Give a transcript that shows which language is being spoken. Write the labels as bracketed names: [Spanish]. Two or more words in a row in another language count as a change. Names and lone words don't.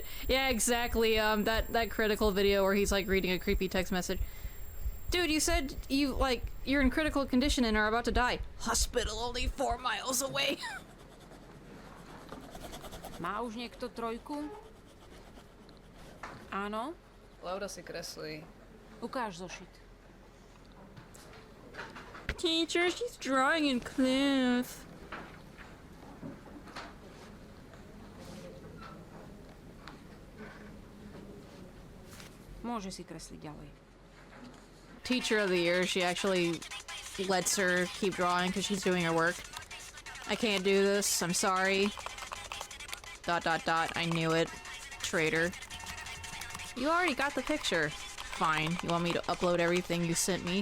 [English] Yeah, exactly, that critical video where he's like reading a creepy text message. Dude, you said you're in critical condition and are about to die. Hospital only 4 miles away. [Czech] Má už někdo trojku? [Slovak] Áno? Laura si kreslí. Ukáž zošit. [English] Teacher, she's drawing in class. [Slovak] Môže si kresliť ďalej. [English] Teacher of the year, she actually lets her keep drawing because she's doing her work. I can't do this, I'm sorry. ... I knew it. Traitor. You already got the picture. Fine, you want me to upload everything you sent me?